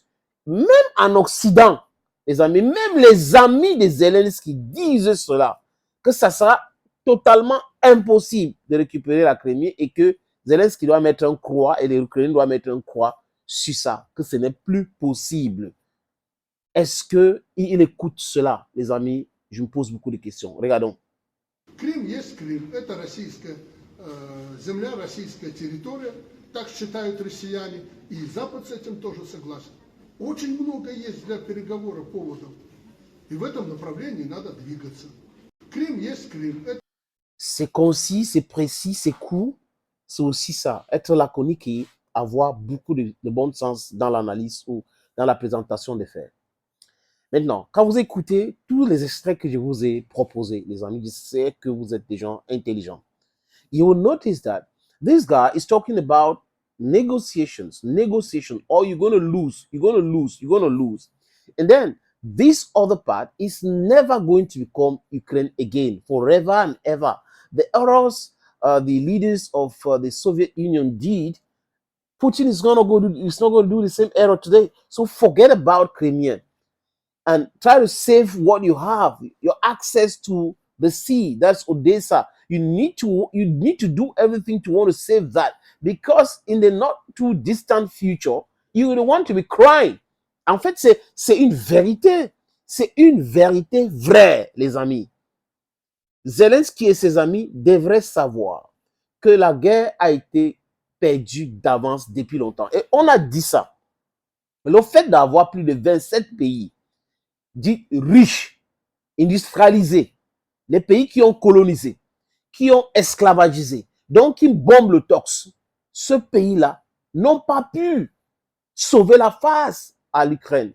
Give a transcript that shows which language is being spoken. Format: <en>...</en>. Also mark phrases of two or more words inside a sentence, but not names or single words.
<fr>Même en Occident, les amis, même les amis de Zelensky disent cela, que ça sera totalement impossible de récupérer la Crimée et que Zelensky doit mettre un croix et les Ukrainiens doivent mettre un croix sur ça, que ce n'est plus possible. Est-ce qu'il écoute cela, les amis? Je me pose beaucoup de questions. Regardons.</fr> <ru>Крым есть Крым, это российская земля, российская территория, так считают россияне, и Запад с этим тоже согласен. Очень много есть для переговора поводов, и в этом направлении надо двигаться. Крым есть Крым.</ru> <fr>C'est concis, c'est précis, c'est court, c'est aussi ça, être laconique et avoir beaucoup de bon sens dans l'analyse ou dans la présentation des faits. Maintenant, quand vous écoutez tous les extraits que je vous ai proposés, les amis, je sais que vous êtes des gens intelligents.</fr> <en>You will notice that this guy is talking about negotiation, or you're going to lose, And then this other part is never going to become Ukraine again, forever and ever. The errors the leaders of the Soviet Union did, Putin is not going to do the same error today. So forget about Crimea and try to save what you have, your access to the sea. That's Odessa. You need to do everything to want to save that, because in the not too distant future, you will want to be crying.</en> <fr>En fait, c'est une vérité. C'est une vérité vraie, les amis. Zelensky et ses amis devraient savoir que la guerre a été perdue d'avance depuis longtemps. Et on a dit ça. Le fait d'avoir plus de 27 pays dits riches, industrialisés, les pays qui ont colonisé, qui ont esclavagisé, donc qui bombent le torse, ce pays-là n'ont pas pu sauver la face à l'Ukraine.</fr>